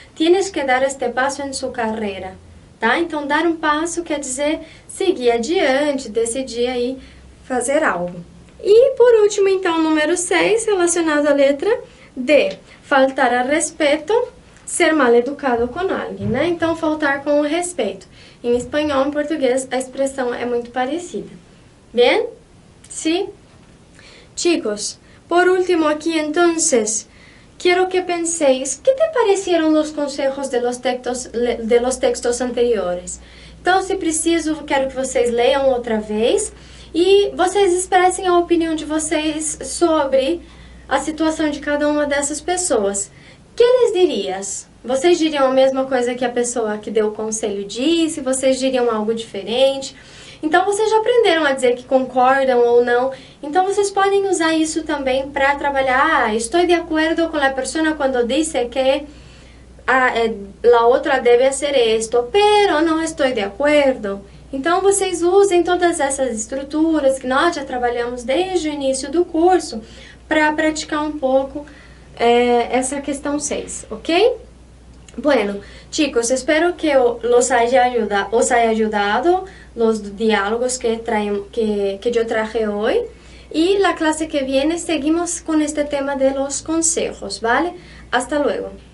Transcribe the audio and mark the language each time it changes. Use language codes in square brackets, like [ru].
[es] Tienes que dar este [pt] passo em sua carreira. Tá? Então, dar um passo quer dizer seguir adiante, decidir aí fazer algo. E, por último, então, número 6, relacionado à letra D, faltar a respeito, ser mal educado com alguém, né? Então, faltar com o respeito. Em espanhol, em português, a expressão é muito parecida. [es] Bien? Sí? Chicos, por último aquí, entonces, quiero que penséis, ¿qué te parecieron los consejos de los textos anteriores? [pt] Então, se preciso, quero que vocês leiam outra vez e vocês expressem a opinião de vocês sobre a situação de cada uma dessas pessoas. Que lhes dirias? Vocês diriam a mesma coisa que a pessoa que deu o conselho disse? Vocês diriam algo diferente? Então, vocês já aprenderam a dizer que concordam ou não. Então, vocês podem usar isso também para trabalhar. Ah, estou de acordo com a pessoa quando dice que a outra deve ser isto, [es] pero [pt] não estou de acordo. Então, vocês usem todas essas estruturas que nós já trabalhamos desde o início do curso para praticar um pouco essa questão 6, ¿ok? [es] Bueno, chicos, espero que os haya ayudado los diálogos que yo traje hoy. Y la clase que viene seguimos con este tema de los consejos, ¿vale? Hasta luego.